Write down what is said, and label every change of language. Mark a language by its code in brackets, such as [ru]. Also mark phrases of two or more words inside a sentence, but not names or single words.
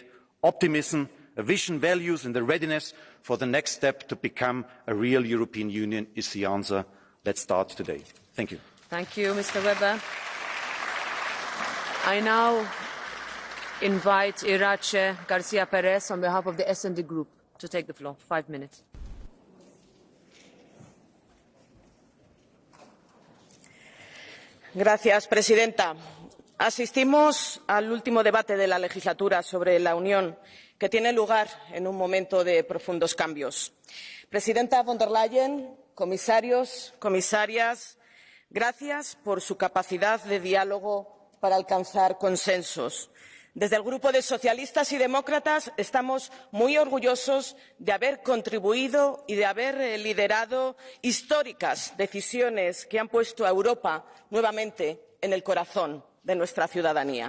[en] Optimism, a vision, values and the readiness for the next step to become a real European Union is the answer. Let's start today. Thank you. Thank you, Mr. Weber. I now invite Irache Garcia Perez on behalf of the S&D Group to take the floor. 5 minutes. [es] Señora presidenta, asistimos al último debate de la legislatura sobre la Unión, que tiene lugar en un momento de profundos cambios. Presidenta von der Leyen, comisarios, comisarias, gracias por su capacidad de diálogo para alcanzar consensos. Desde el Grupo de Socialistas y Demócratas estamos muy orgullosos de haber contribuido y de haber liderado históricas decisiones que han puesto a Europa nuevamente en el corazón de nuestra ciudadanía.